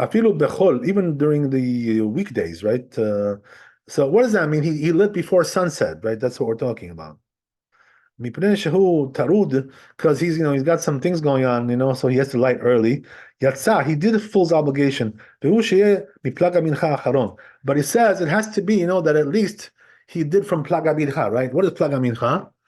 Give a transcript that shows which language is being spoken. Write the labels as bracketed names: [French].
[Hebrew] אפילו בחול, [English] even during the weekdays, right? So what does that mean? He lit before sunset, right? That's what we're talking about. [Hebrew] מפני שהוא טרוד, [English] because he's got some things going on, so he has to light early. יצא, he did fulfill his obligation. [Hebrew] והוא שיהיה מפלג המנחה האחרון. [English] But he says it has to be, that at least he did from פלג המנחה, right? What is פלג המנחה?